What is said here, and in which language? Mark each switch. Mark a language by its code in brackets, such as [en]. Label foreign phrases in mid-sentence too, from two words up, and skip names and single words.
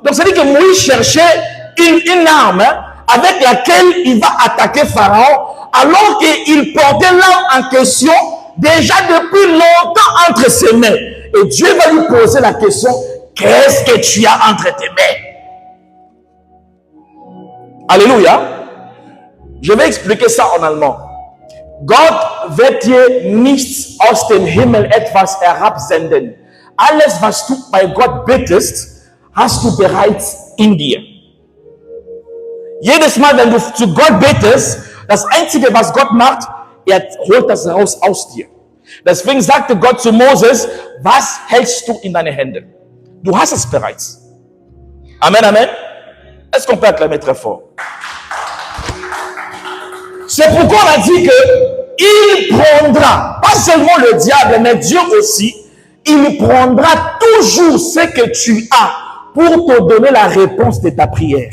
[fr] Donc, ça veut dire que Moïse cherchait une arme avec laquelle il va attaquer Pharaon, alors qu'il portait l'arme en question déjà depuis longtemps entre ses mains. Et Dieu va lui poser la question, qu'est-ce que tu as entre tes mains? Alléluia. Je vais expliquer ça en allemand. [de] Gott wird dir nichts aus dem Himmel etwas herabsenden. Alles, was du bei Gott bittest, hast du bereits in dir. Jedes Mal, wenn du zu Gott betest, das Einzige, was Gott macht, holt das raus aus dir. Deswegen sagte Gott zu Moses, was hältst du in deine Hände? Du hast es bereits. Amen, amen. [fr] Est-ce qu'on peut acclamer très fort? C'est pourquoi on a dit que il prendra, pas seulement le diable, mais Dieu aussi, il prendra toujours ce que tu as pour te donner la réponse de ta prière.